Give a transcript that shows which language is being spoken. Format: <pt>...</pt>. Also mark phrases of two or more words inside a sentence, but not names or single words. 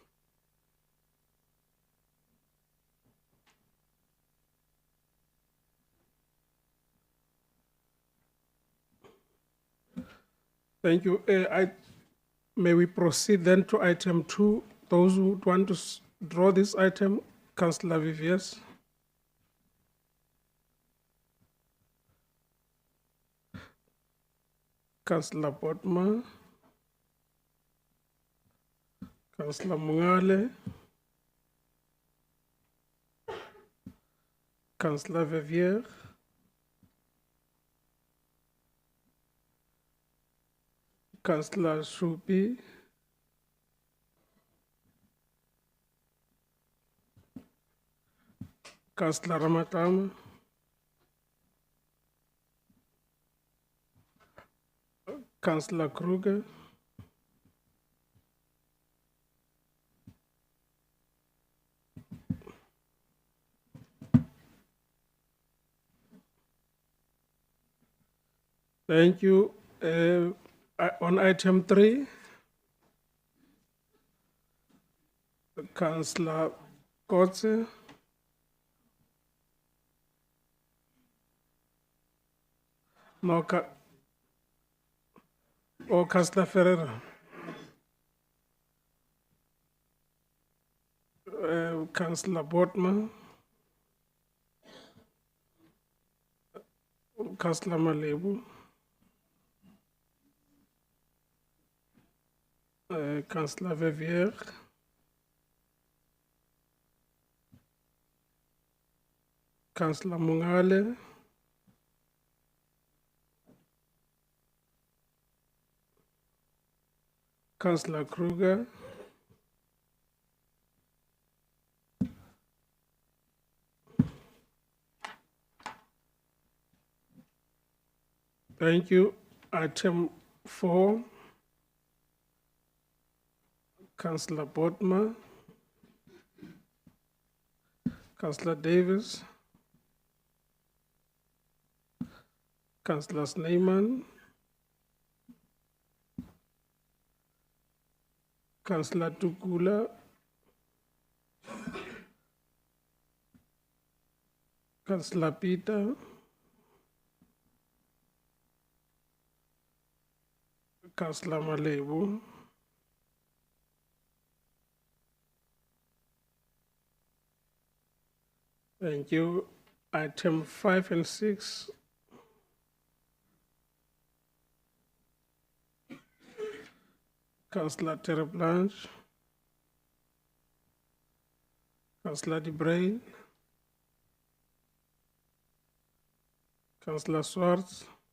<en>Thank you. May we proceed then to item 2? Those who would want to draw this item, Councillor Viviers. Councillor Botma. Councillor Mungale. Councillor Vivier. Councillor Shupi, Councillor Ramatama, Councillor Kruger, thank you. On item 3, Councillor Kotze, no, or Councillor Ferreira. Councillor Botman, Councillor Malebu, Councillor Vivier, Councillor Mungale, Councillor Kruger, thank you. Item 4, Councillor Botman, Councillor Davis, Councillor Snyman, Councillor Tukula, Councillor Peter, Councillor Malebu, thank you. Item 5 and 6, Councillor Terre Blanche, Councillor De Bruyn, Councillor Swartz,</en>